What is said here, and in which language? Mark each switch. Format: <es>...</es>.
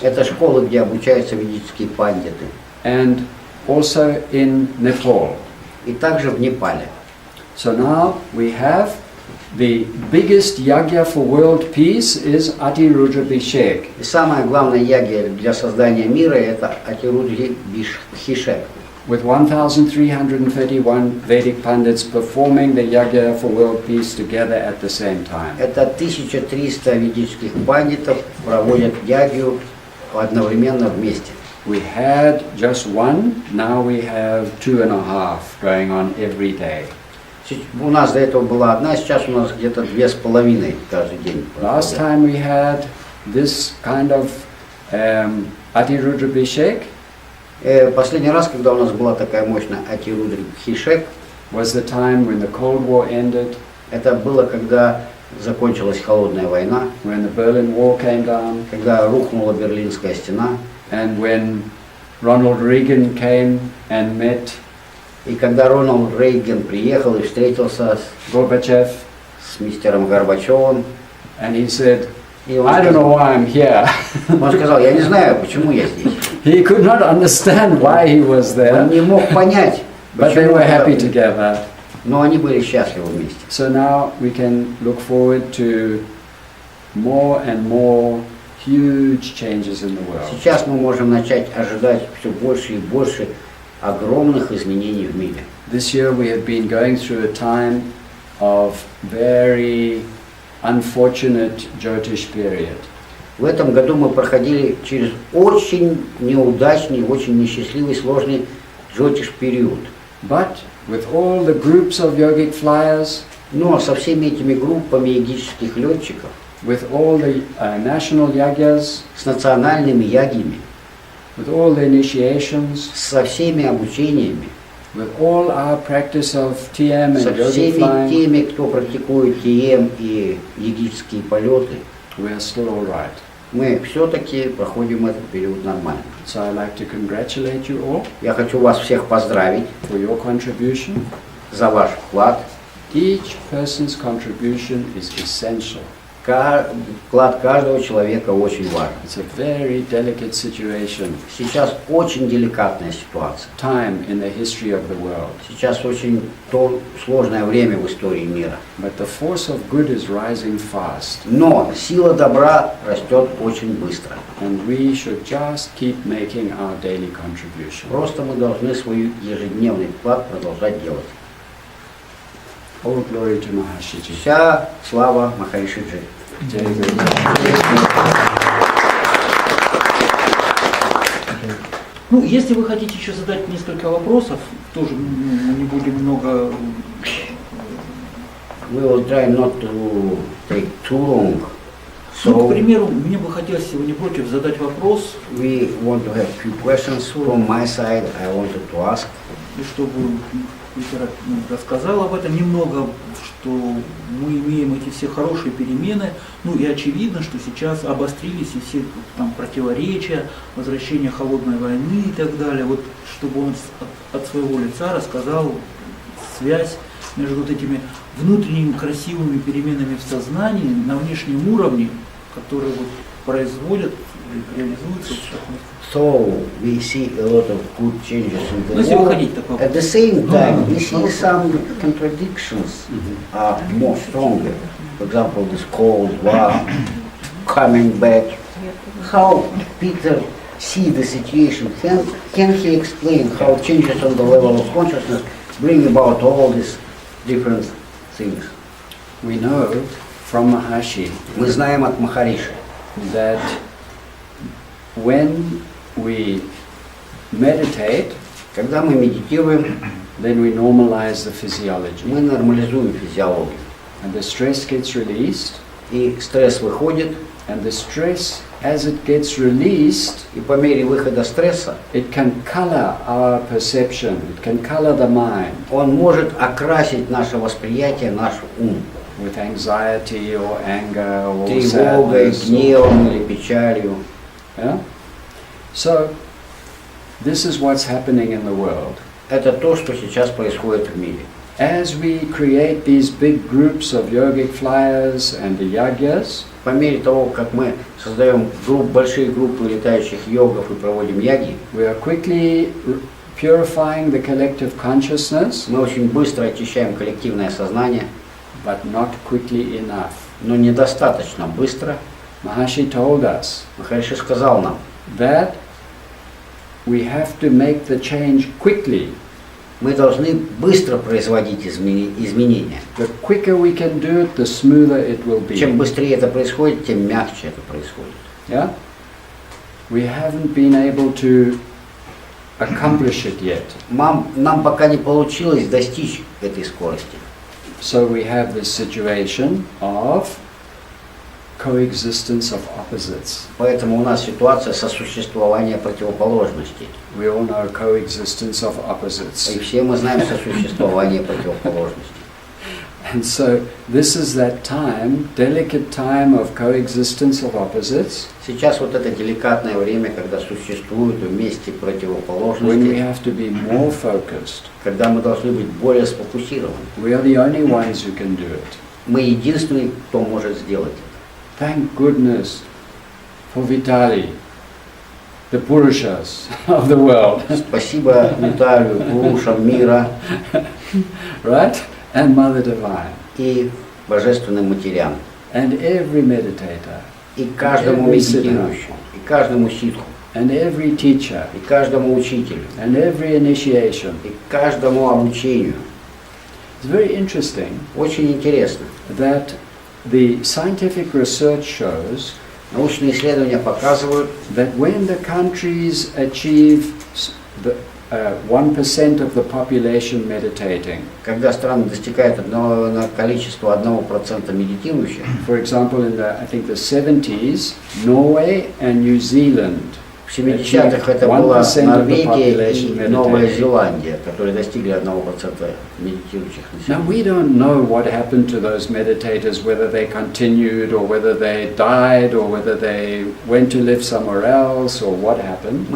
<ru>это школы, где обучаются ведические пандиты.</ru> <en>and also in Nepal.</en> <ru>И также в Непале.</ru> <en>So now we have the biggest yagya for world peace is Atirudra-bhishek.</en> <ru>И самая главная ягья для создания мира – это Атирудри-бхишек.</ru> <en>With 1,331 Vedic Pandits performing the yagya for world peace together at the same time.</en> <ru>Это 1300 ведических пандитов проводят ягью одновременно вместе.</ru> <en>We had just one, now we have 2.5 going on every day.</en> <ru>У нас до этого была одна, сейчас у нас где-то 2,5 каждый день.</ru> <en>Last time we had this kind of Atirudra-bhishek</en> <ru>Последний раз, когда у нас была такая мощная Атирудри-бхишек,</ru> <en>was the time when the Cold War ended,</en> <ru>это было, когда закончилась холодная война,</ru> <en>when the Berlin Wall came down,</en> <ru>когда рухнула Берлинская стена,</ru> <en>and when Ronald Reagan came and met</en> <ru>и когда Рональд Рейган приехал и встретился</ru> <en>Gorbachev,</en> <ru>с мистером Горбачевым,</ru> <en>and he said,</en> <ru>и он</ru> <en>I don't know why I'm here.</en> <ru>сказал, я не знаю, почему я здесь.</ru> <en>He could not understand why he was</en> <ru>Он</ru> <en>there,</en> <ru>не мог понять,</ru> <en>but they</en> <ru>почему,</ru> <en>were happy together.</en> <ru>но они были счастливы вместе.</ru> <en>So now we can look forward to more and more huge changes in the world.</en> <ru>Сейчас мы можем начать ожидать все больше и больше огромных изменений в мире.</ru> <en>This year we have been going through a time of very unfortunate Jyotish period.</en> <ru>В этом году мы проходили через очень неудачный, очень несчастливый, сложный джотиш-период.</ru> <en>But with all the groups of yogic flyers,</en> <ru>Но со всеми этими группами йогических летчиков,</ru> <en>with all the national yagyas,</en> <ru>с национальными ягьями,</ru> <en>with all the initiations,</en> <ru>со всеми обучениями,</ru> <en>with all our practice of TM</en> <ru>со</ru> <en>and yogic</en> <ru>всеми</ru> <en>flying,</en> <ru>теми, кто практикует ТМ и йогические полеты,</ru> <en>we are still all right.</en> <ru>мы все-таки проходим этот период нормально.</ru> <en>So I'd like to congratulate you all</en> <ru>Я хочу вас всех поздравить</ru> <en>for your contribution.</en> <ru>за ваш вклад.</ru> <en>Each person's contribution is essential.</en> <ru>Вклад каждого человека очень важен.</ru> <en>It's a very delicate situation,</en> <ru>Сейчас очень деликатная ситуация.</ru> <en>time in the history of the world.</en> <ru>Сейчас очень сложное время в истории мира.</ru> <en>But the force of good is rising fast,</en> <ru>Но сила добра растет очень быстро.</ru> <en>and we should just keep making our daily contribution.</en> <ru>Просто мы должны свой ежедневный вклад продолжать делать.</ru> <en>All glory to Mahashiji.</en> <ru>Вся слава Махаришиджи.</ru> <sa>Jai Guru.</sa> <ru>Ну, если вы хотите еще задать несколько вопросов, тоже не будем много...</ru> <en>We will try not to take too long</en> <ru>Ну, к примеру, мне бы хотелось сегодня против задать вопрос,</ru> <en>we want to have few questions from my side. I wanted to ask.</en> <ru>и чтобы Питер рассказал об этом немного, что мы имеем эти все хорошие перемены, ну и очевидно, что сейчас обострились и все там противоречия, возвращение холодной войны и так далее. Вот чтобы он от своего лица рассказал связь между вот этими внутренними красивыми переменами в сознании на внешнем уровне, которые вот производят, реализуются.</ru> <en>So we see a lot of good changes in the</en> <ru>Ну, если</ru> <en>world.</en> <ru>выходить такой.</ru> <en>At the same time, we see some contradictions are more stronger. For example, this Cold War coming back. How Peter see the situation? Can he explain how changes on the level of consciousness bring about all these different things? We know from Maharishi</en> <ru>Мы знаем от Махариши,</ru> <en>that when we meditate,</en> <ru>когда мы медитируем,</ru> <en>then we normalize the physiology.</en> <ru>мы нормализуем физиологию.</ru> <en>And the stress gets released,</en> <ru>И стресс выходит,</ru> <en>and the stress, as it gets released,</en> <ru>и по мере выхода стресса</ru> <en>it can color our perception, it can color the mind</en> <ru>он может окрасить наше восприятие, наш ум</ru> <en>with anxiety or anger or</en> <ru>тревогой,</ru> <en>sadness.</en> <ru>гневом или печалью.</ru> <en>Yeah? So, this is what's happening in the world.</en> <ru>Это то, что сейчас происходит в мире.</ru> <en>As we create these big groups of yogic flyers and the yagyas,</en> <ru>По мере того, как мы создаем большие группы летающих йогов и проводим яги,</ru> <en>we are quickly purifying the collective consciousness,</en> <ru>мы очень быстро очищаем коллективное сознание,</ru> <en>but not quickly enough.</en> <ru>но недостаточно быстро.</ru> <en>Maharishi told us</en> <ru>Махариши сказал нам,</ru> <en>that we have to make the change quickly.</en> <ru>мы должны быстро производить изменения.</ru> <en>The quicker we can do it, the smoother it will be.</en> <ru>Чем быстрее это происходит, тем мягче это происходит.</ru> <en>Yeah? We haven't been able to accomplish it yet.</en> <ru>Нам пока не получилось достичь этой скорости.</ru> <en>So we have this situation of coexistence of opposites.</en> <ru>Поэтому у нас ситуация сосуществования противоположностей.</ru> <en>We all know coexistence of opposites.</en> <ru>И все мы знаем сосуществование противоположностей.</ru> <en>And so this is that time, delicate time of coexistence of opposites,</en> <ru>Сейчас вот это деликатное время, когда существуют вместе</ru> <en>when we</en> <ru>противоположности,</ru> <en>have to be more focused.</en> <ru>когда мы должны быть более сфокусированы.</ru> <en>We are the only ones who can do it.</en> <ru>Мы единственные, кто может сделать это.</ru> <en>Thank goodness for Vitali, the Purushas of the world,</en> <ru>Спасибо Виталию, Пурушам мира</ru> <en>right? And Mother Divine,</en> <ru>и божественным матерям,</ru> <en>and every meditator,</en> <ru>и каждому медитирующему, и каждому ситху,</ru> <en>and every teacher,</en> <ru>и каждому учителю,</ru> <en>and every initiation.</en> <ru>и каждому обучению.</ru> <en>It's very interesting</en> <ru>Очень интересно.</ru> <en>that the scientific research shows</en> <ru>Научные исследования показывают,</ru> <en>that when the countries achieve the 1% of the population meditating,</en> <ru>когда страны достигают количества 1% медитирующих,</ru> <en>for example, in the, I think the 70s, Norway and New Zealand</en> <ru>в 70-х это была Норвегия и Новая Зеландия, которые достигли 1% медитирующих</ru> <en>Now</en> <ru>населения.</ru> <en>we don't know what happened to those meditators, whether they continued or whether they died or whether they went to live somewhere else or what happened.</en>